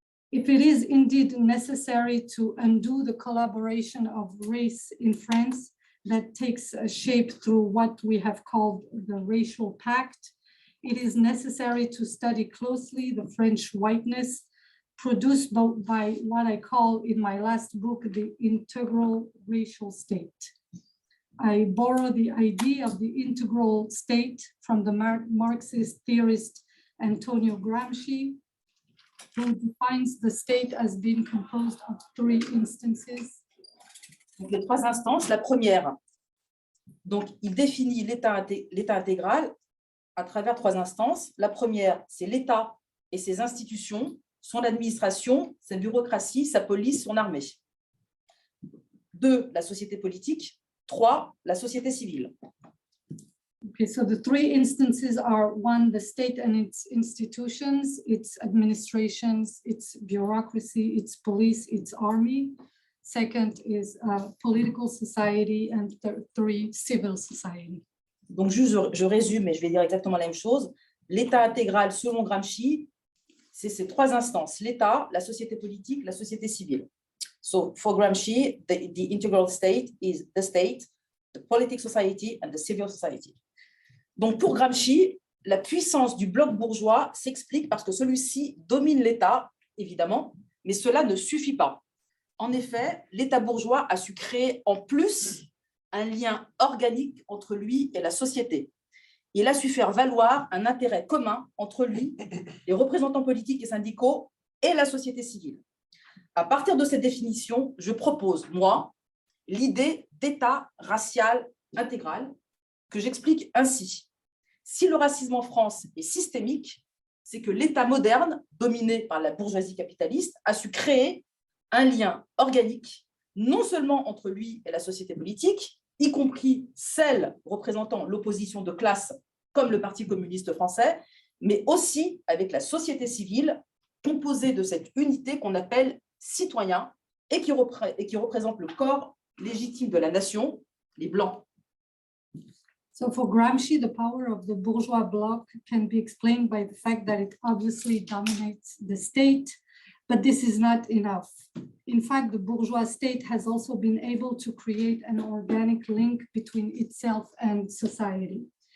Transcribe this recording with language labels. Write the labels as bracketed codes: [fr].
[en] If it is indeed necessary to undo the collaboration of race in France that takes shape through what we have called the racial pact, it is necessary to study closely the French whiteness produced by what I call in my last book, the integral racial state. I borrow the idea of the integral state from the Marxist theorist Antonio Gramsci, who defines the state as being composed of 3 instances. [fr] Donc, les 3 instances, la première, donc il définit l'État intégral à travers 3 instances. La première, c'est l'État et ses institutions, son administration, sa bureaucratie, sa police, son armée. 2, la société politique. 3, la société civile. [en] Okay, so the 3 instances are 1, the state and its institutions, its administrations, its bureaucracy, its police, its army. Second is political society, and 3, civil society. [fr] Donc, juste, je résume, et je vais dire exactement la même chose. L'État intégral, selon Gramsci, c'est ces trois instances, l'État, la société politique, la société civile. [en] So, for Gramsci, the integral state is the state, the politic society and the civil society. [fr] Donc, pour Gramsci, la puissance du bloc bourgeois s'explique parce que celui-ci domine l'État, évidemment, mais cela ne suffit pas. En effet, l'État bourgeois a su créer en plus un lien organique entre lui et la société. Il a su faire valoir un intérêt commun entre lui, les représentants politiques et syndicaux et la société civile. À partir de cette définition, je propose, moi, l'idée d'État racial intégral que j'explique ainsi. Si le racisme en France est systémique, c'est que l'État moderne, dominé par la bourgeoisie capitaliste, a su créer un lien organique, non seulement entre lui et la société politique, y compris celle représentant l'opposition de classe, comme le Parti communiste français, mais aussi avec la société civile, composée de cette unité qu'on appelle citoyen et qui représente le corps légitime de la nation, les Blancs. [en] So for Gramsci, the power of the bourgeois bloc can be explained by the fact that it obviously dominates the state, but this is not enough. In fact, the bourgeois state has also been able to create an organic link between itself and society.